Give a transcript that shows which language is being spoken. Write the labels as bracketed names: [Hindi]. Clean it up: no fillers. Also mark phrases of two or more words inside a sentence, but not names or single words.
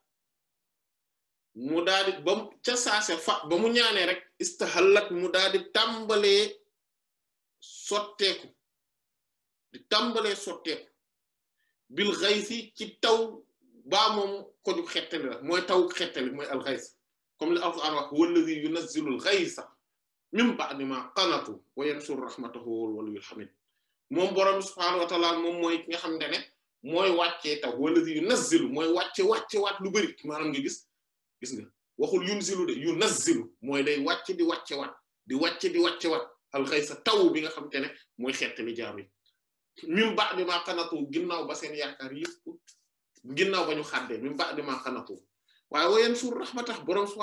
[Wolof] mu daal di ba ca saase ba mu ñaanee rek istahallat mu daal di tàmbalee sotteeku [Arabic] بالغيث [Wolof] ci taw baa moom ko ju xettali la mooy taw xettali mooy [Arabic] الغيث [Wolof] comme li alquran wax [Arabic] والذي ينزل الغيث من بعد ما قنطوا وينشر رحمته والولي الحميد [Wolof] moom borom [Arabic] سبحانه وتعالى [Wolof] moom mooy ki nga xamante ne mooy wàccee taw [Arabic] والذي ينزل [Wolof] mooy wàcce waat lu bari maanaam nga gis nga waxul yunzilu de yunazzilu mooy day wàcc di wàcce waat [Arabic] الغيث [Wolof] taw bi nga xamante ne mooy xettali jaam yi [Arabic] من بعد ما قنطوا [Wolof] ginnaaw ba seen yaakaar yëpp ginnaaw ba ñu xàddee [Arabic] من بعد ما قنطوا [Wolof] waaye [Arabic] وينشر رحمته [Wolof] borom subhanahu